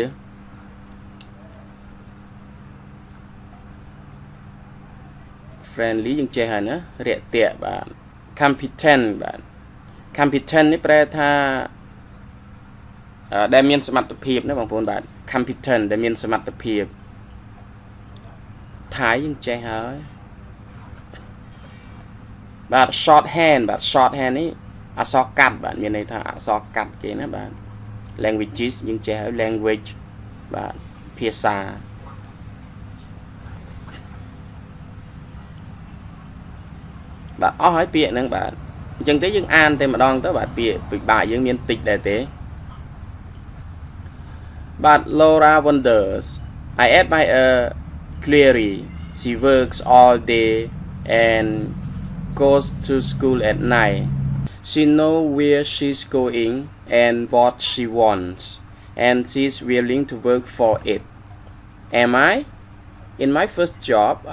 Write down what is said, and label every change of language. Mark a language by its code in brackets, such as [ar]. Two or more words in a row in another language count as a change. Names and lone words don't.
[km] friendly យើងចេះហើយណារាក់ទាក់បាទ competent បាទ competent នេះប្រែថាដែលមានសមត្ថភាពណាបងប្អូនបាទ competent ដែលមានសមត្ថភាព ថៃយើងចេះហើយបាទ [en] short hand [km] បាទ [en] short hand [km] នេះអក្សរកាត់បាទមានន័យថាអក្សរកាត់គេណាបាទ languages យើងចេះហើយ language បាទភាសាបាទអស់ហើយពាក្យហ្នឹងបាទអញ្ចឹងទេយើងអានតែម្ដងទៅបាទពាក្យពិបាកយើងមានតិចដែរទេ [en] បាទ Laura wonders I admire Clary she works all day and goes to school at night she knows where she's going and what she wants and she's willing to work for it am I in my first job I